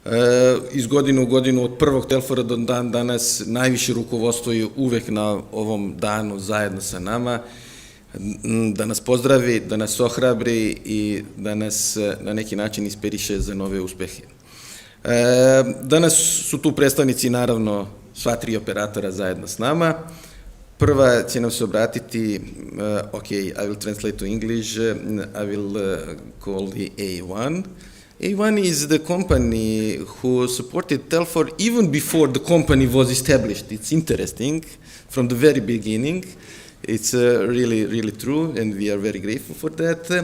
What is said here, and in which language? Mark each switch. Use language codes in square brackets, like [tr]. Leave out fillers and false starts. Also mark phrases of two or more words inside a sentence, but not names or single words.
[sr] Iz godine u godinu, od prvog Telfora do dan danas, najviše rukovodstvo je uvek na ovom danu zajedno sa nama, da nas pozdravi, da nas ohrabri i da nas na neki način inspiriše za nove uspehe. Danas su tu predstavnici, naravno, sva tri operatora zajedno s nama. Prva će nam se obratiti, [en] I will translate to English, I will call the A1. A1 is the company who supported TELFOR even before the company was established. It's interesting, from the very beginning. It's really, really true, and we are very grateful for that.